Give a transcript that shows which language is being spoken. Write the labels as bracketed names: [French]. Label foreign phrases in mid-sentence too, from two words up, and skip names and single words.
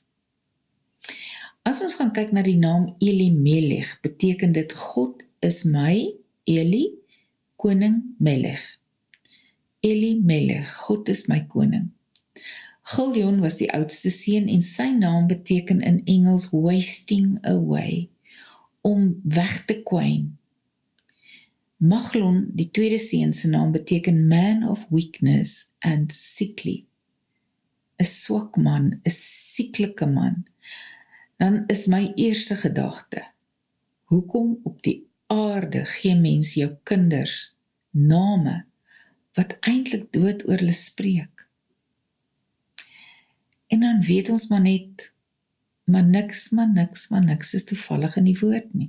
[Afrikaans] As ons gaan kyk na die naam Elimelech, beteken dit God is my, Eli, koning Melech. Elimelech, God is my koning. Giljon was die oudste seun en sy naam beteken in Engels [English] wasting away, [Afrikaans] om weg te kwyn. Maglon, die tweede seun se naam beteken [English] man of weakness and sickly. [Afrikaans] 'n swak man, 'n sieklike man. Dan is my eerste gedagte, hoekom op die aarde gee mens jou kinders name wat eintlik dood oor hulle spreek? En dan weet ons maar net, maar niks is toevallig in die woord nie.